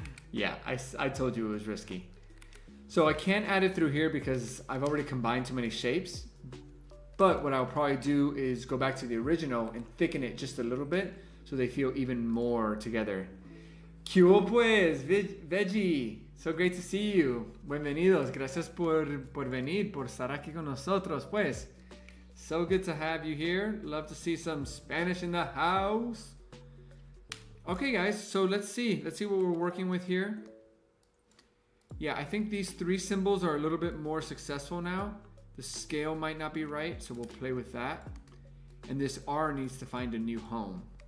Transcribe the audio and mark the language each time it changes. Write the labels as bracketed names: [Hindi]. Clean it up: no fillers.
[English] Yeah, I told you it was risky. So I can't add it through here because I've already combined too many shapes. But what I'll probably do is go back to the original and thicken it just a little bit so they feel even more together. [Spanish] ¿Qué hubo pues, [English] Veggie? So great to see you. [Spanish] Bienvenidos. Gracias por venir, por estar aquí con nosotros, pues. [English] So good to have you here. Love to see some Spanish in the house. Okay, guys, so let's see. Let's see what we're working with here. Yeah, I think these 3 symbols are a little bit more successful now. The scale might not be right, so we'll play with that. And this R needs to find a new home.